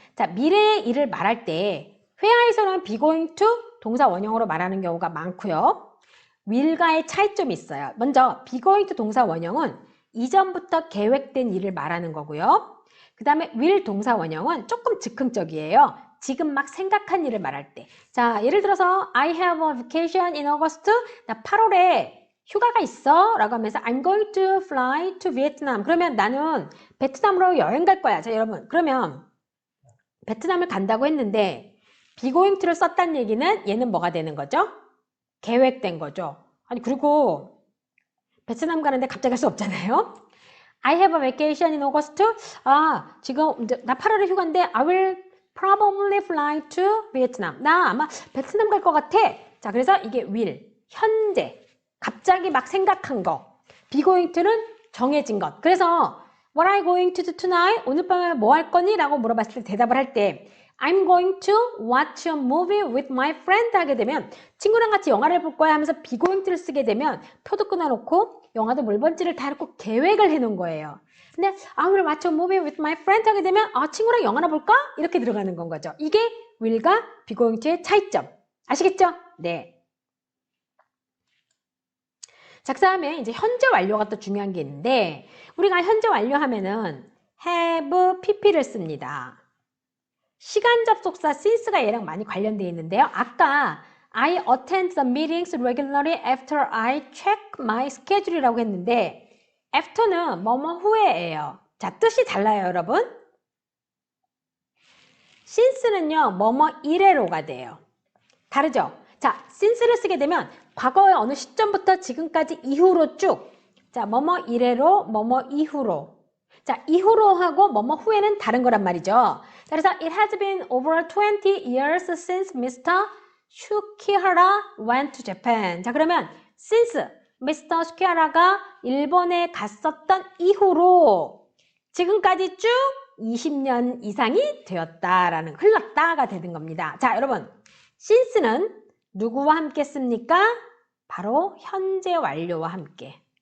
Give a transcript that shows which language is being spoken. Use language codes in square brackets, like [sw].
[ko] 자, 미래의 일을 말할 때 회화에서는 be going to 동사 원형으로 말하는 경우가 많고요. will과의 차이점이 있어요. 먼저 be going to 동사 원형은 이전부터 계획된 일을 말하는 거고요. 그 다음에 will 동사 원형은 조금 즉흥적이에요. 지금 막 생각한 일을 말할 때. 자, 예를 들어서 [en] I have a vacation in August. [ko] 나 8월에 휴가가 있어 라고 하면서 [en] I'm going to fly to Vietnam. [ko] 그러면 나는 베트남으로 여행 갈 거야. 자, 여러분. 그러면 베트남을 간다고 했는데 be going to를 썼다는 얘기는 얘는 뭐가 되는 거죠? 계획된 거죠. 아니, 그리고 베트남 가는데 갑자기 갈 수 없잖아요. [en] I have a vacation in August. [ko] 지금 나 8월에 휴가인데 [en] I will probably fly to Vietnam. [ko] 나 아마 베트남 갈 것 같아. 자, 그래서 이게 will, 현재, 갑자기 막 생각한 거. be going to는 정해진 것. 그래서 [en] What are you going to do tonight? [ko] 오늘 밤에 뭐 할 거니? 라고 물어봤을 때 대답을 할 때 [en] I'm going to watch a movie with my friend [ko] 하게 되면 친구랑 같이 영화를 볼 거야 하면서 be going to를 쓰게 되면 표도 끊어놓고 영화도 뭘 볼지를 다 놓고 계획을 해놓은 거예요. 근데 [en] I will watch a movie with my friend [ko] 하게 되면 친구랑 영화나 볼까? 이렇게 들어가는 건 거죠. 이게 will과 be going to의 차이점. 아시겠죠? 네. 자, 그 다음에 이제 현재 완료가 또 중요한 게 있는데 우리가 현재 완료하면은 have pp를 씁니다. 시간 접속사 since가 얘랑 많이 관련되어 있는데요. 아까 [en] I attend the meetings regularly after I check my schedule [ko] 이라고 했는데 after는 뭐뭐 후에예요. 자, 뜻이 달라요, 여러분. since는요, 뭐뭐 이래로가 돼요. 다르죠? 자, since를 쓰게 되면 과거의 어느 시점부터 지금까지 이후로 쭉. 자, 뭐뭐 이래로, 뭐뭐 이후로. 자, 이후로 하고 뭐뭐 후에는 다른 거란 말이죠. 자, 그래서 [en] it has been over 20 years since Mr. Shukihara went to Japan. [ko] 자, 그러면 since Mr. Shukihara가 일본에 갔었던 이후로 지금까지 쭉 20년 이상이 되었다라는 흘렀다가 되는 겁니다. 자, 여러분, since는 누구와 함께 씁니까? 바로 현재 완료와 함께.